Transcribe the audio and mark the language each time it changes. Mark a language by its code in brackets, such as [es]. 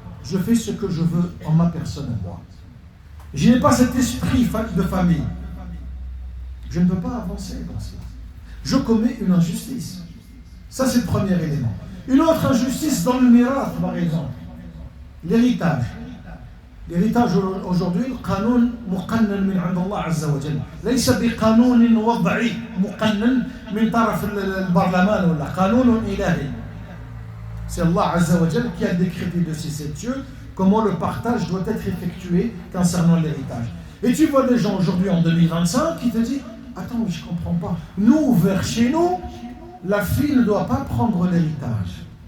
[fr] Je fais ce que je veux en ma personne à moi. Je n'ai pas cet esprit de famille. Je ne peux pas avancer dans cela. Je commets une injustice. Ça, c'est le premier élément. Une autre injustice dans le mirath, par exemple. L'héritage. L'héritage aujourd'hui, [ar] القانون مقنن من عند الله عز وجل. ليس بقانون وضعي مقنن من طرف البرلمان ولا قانون إلهي. [fr] C'est Allah Azza wa Jal qui a décrété de ces 7 cieux comment le partage doit être effectué concernant l'héritage. Et tu vois des gens aujourd'hui en 2025 qui te disent « Attends, mais je ne comprends pas. Nous, vers chez nous, la fille ne doit pas prendre l'héritage.